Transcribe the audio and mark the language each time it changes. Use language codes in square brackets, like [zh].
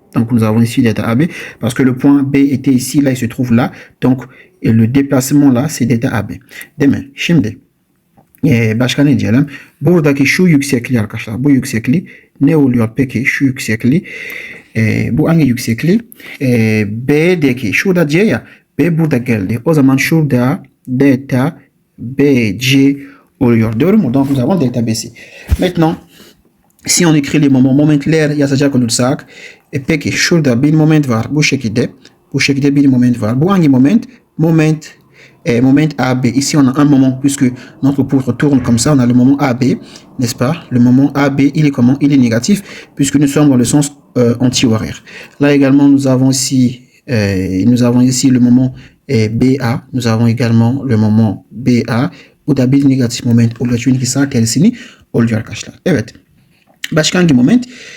[fr] Donc nous avons ici delta AB parce que le point B était ici, là il se trouve là. Donc et le déplacement là c'est delta AB. [tr] Değil mi? Şimdi başka ne diyelim? Buradaki şu yüksekliği arkadaşlar. Bu yüksekliği ne oluyor peki? Şu yüksekliği bu hangi yüksekliği? B'deki şurada C ya. B burada geldi. O zaman şurada delta BC oluyor. Doğru mu? [fr] Donc nous avons delta BC. Maintenant si on écrit les [tr] momentler yazacak olursak peki şurada bir moment var bu şekilde bir moment var. Bu hangi moment? Moment AB. [fr] Ici on a un moment puisque notre poutre tourne comme ça, on a le moment AB, n'est-ce pas? Le moment AB, il est comment? Il est négatif puisque nous sommes dans le sens anti-horaire. Là également nous avons ici le moment BA. Nous avons également le moment BA. [tr] Bu da bir negatif moment oluyor çünkü sağ tersini oluyor arkadaşlar. Evet. Başka hangi moment?